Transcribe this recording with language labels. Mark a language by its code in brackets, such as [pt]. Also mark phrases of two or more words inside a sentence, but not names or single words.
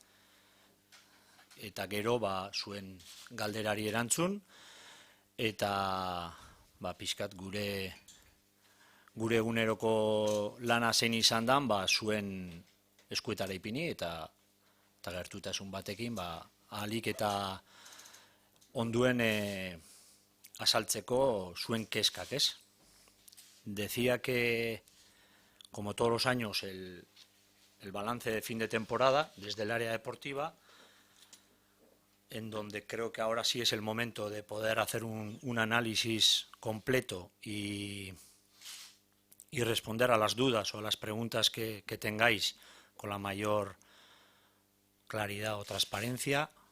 [eu] eta gero, zuen galderari erantzun, eta pixkat gure eguneroko lana zein izan dan, zuen eskuetara ipini, eta gertutasun batekin, ahalik eta onduen asaltzeko zuen kezkak, ez? [es] Decía que, como todos los años, el balance de fin de temporada desde el área deportiva, en donde creo que ahora sí es el momento de poder hacer un análisis completo y responder a las dudas o a las preguntas que tengáis con la mayor claridad o transparencia,